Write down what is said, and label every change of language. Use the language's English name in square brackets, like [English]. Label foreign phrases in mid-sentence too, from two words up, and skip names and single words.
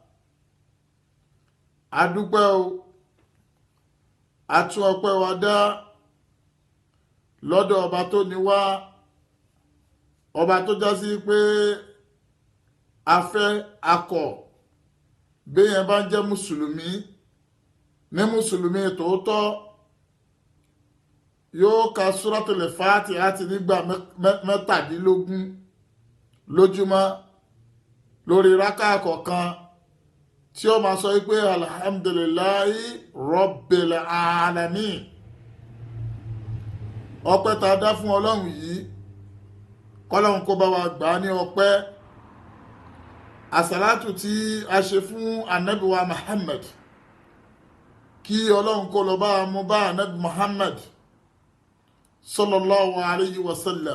[Yoruba] Adúpẹ́ o, a tún ọpẹ́ wa dá lọ́dọ̀ ọba tó ní wá, ọba tó já sí pé afẹ́ akọ̀ béèyàn bá ń jẹ́ mùsùlùmí ní mùsùlùmí tòótọ́ yóò ka Suratul Fatiha àti nígbà mẹ́tàdínlógún lójúmọ́ lórí rákà kọ̀ọ̀kan, tí ó máa sọ wípé [Arabic] الحمد لله رب العالمين. [Yoruba] Ọpẹ́ tá a dá fún Ọlọ́run yìí, kọ́lọ́run kó bá wa gbà á ní ọpẹ́. Àsàlátù tí a ṣe fún Ànábì wa Muhammad, kí Ọlọ́run kó lọ bá a mú bá Ànábì Muhammad [Arabic] صلى الله عليه وسلم.